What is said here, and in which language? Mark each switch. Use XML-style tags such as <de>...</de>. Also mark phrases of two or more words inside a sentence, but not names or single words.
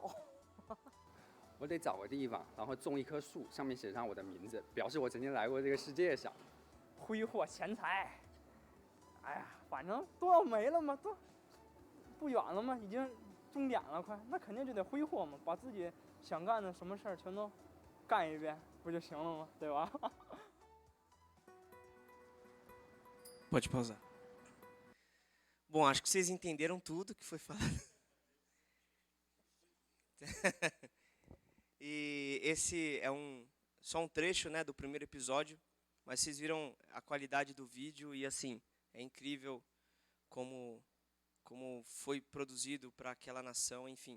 <zh>我得找个地方，然后种一棵树，上面写上我的名字，表示我曾经来过这个世界上。挥霍钱财，哎呀，反正都要没了嘛，都不远了嘛，已经终点了，快，那肯定就得挥霍嘛，把自己想干的什么事儿全都干一遍，不就行了吗？对吧？</zh> <pt>Pode pausar. Bom, acho que vocês entenderam tudo que foi falado. E esse é só um trecho, né, do primeiro episódio, mas vocês viram a qualidade do vídeo e assim, é incrível como foi produzido para aquela nação, enfim.</pt>